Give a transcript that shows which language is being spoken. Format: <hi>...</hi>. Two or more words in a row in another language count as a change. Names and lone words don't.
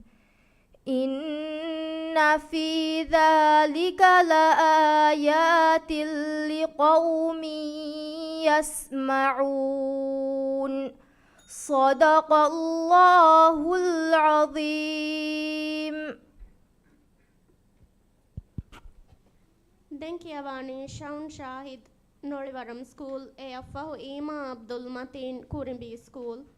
<ar>إن في ذلك لآيات لقوم يسمعون صدق الله العظيم.</ar> <si>දැන් කියවන්නේ ෂවුන් ෂාහිද් නෝලිවරම් ස්කූල් එයෆ්ෆහු ඊමා අබ්දුල් මතීන් කුරිඹි ස්කූල්</si>